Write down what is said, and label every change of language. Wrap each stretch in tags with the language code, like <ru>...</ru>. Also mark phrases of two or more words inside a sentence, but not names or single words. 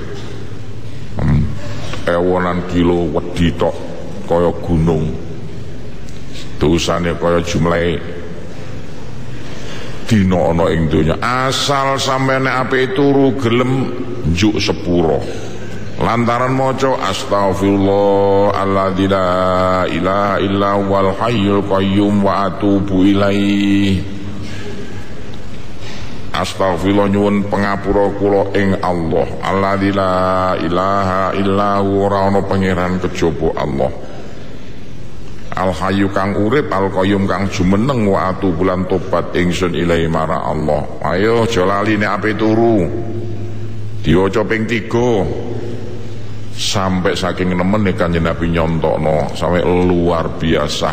<jv>Ewonan kilo wedi tok kaya gunung. Dosane kaya jumlahe dina ana ing donya. Asal sampeyan ape turu gelem njuk sepuro. Lantaran maca</jv> <ar>أستغفر الله الذي لا إله إلا هو الحي القيوم وأتوب إليه.</ar> <jv>Astaghfirullah nyuwun pangapura kula ing Allah.</jv> <ar>الذي لا إله إلا هو</ar> <jv>ora ana pangeran kejaba Allah.</jv> <ar>الحي</ar> <jv>kang urip,</jv> <ar>القيوم</ar> <jv>kang jumeneng,</jv> <ar>وأتوب</ar> <jv>lan tobat ingsun ilahi marang Allah. Ayo aja lali nek ape turu. Diwaca ping 3. Sampai saking nemen Kanjeng Nabi nyontokno sampai</jv> <id>luar biasa.</id>